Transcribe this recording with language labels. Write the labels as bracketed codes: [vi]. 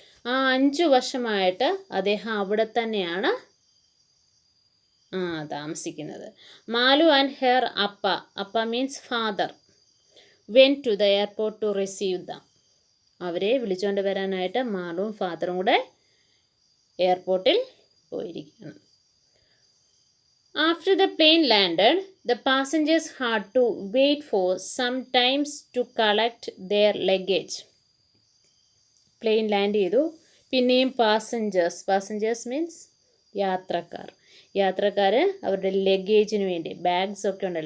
[ml] ആ 5 വർഷമായിട്ട് അദ്ദേഹം അവിടെ തന്നെയാണ് താമസിക്കുന്നത്. [en] Malu and her അപ്പ means father went to the airport to receive them. [ml] അവരെ വിളിച്ചുകൊണ്ട് വരാനായിട്ട് മാലുവും ഫാദറും കൂടെ എയർപോർട്ടിൽ പോയിരിക്കുകയാണ്. [en] After the plane landed, the passengers had to wait for some times to collect their luggage. [ml] Plain land ചെയ്തു. പിന്നെയും പാസഞ്ചേഴ്സ് മീൻസ് യാത്രക്കാർ അവരുടെ ലഗേജിന് വേണ്ടി, ബാഗ്സ് ഒക്കെ ഉണ്ട്.